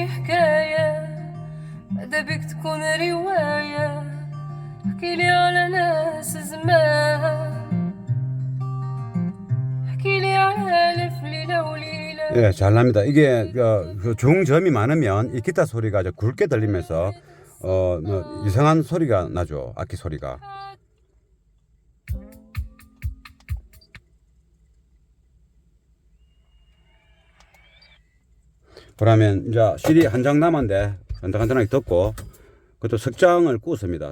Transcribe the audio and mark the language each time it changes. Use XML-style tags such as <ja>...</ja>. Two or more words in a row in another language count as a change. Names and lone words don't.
<ar>حكاية ماذا بك تكون رواية احكي لي على ناس زمان احكي لي على ألف ليلة وليلة</ar> <ko>예, 잘 납니다. 이게 그 중저음이 많으면 이 기타 소리가 좀 굵게 들리면서 뭐 이상한 소리가 나죠. 악기 소리가. 그러면 이제 CD 한 장 남았는데 간단하게 듣고 그것도 석장을 꽂습니다.</ko>